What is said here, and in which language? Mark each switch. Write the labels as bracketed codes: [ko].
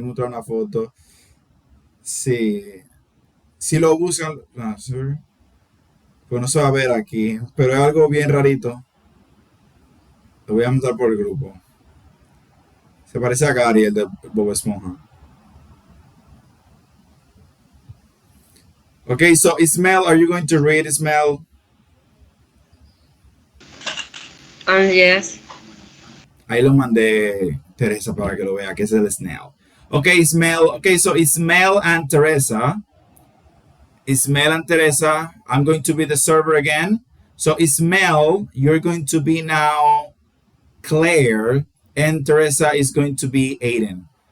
[es] Voy a mostrar una foto. Sí. Si lo buscan. Pues no se va a ver aquí. Pero es algo bien rarito. Lo voy a mostrar por el grupo. Se parece a Gary, el de Bob Esponja. [en] Okay, so Ismael, are you going to read, Ismael? Yes. [es] Ahí lo mandé Teresa para que lo vea, que es el snail. [en] Okay, Ismael. Okay, so Ismael and Teresa. Ismael and Teresa, I'm going to be the server again. So Ismael, you're going to be now Claire, and Teresa is going to be Aiden.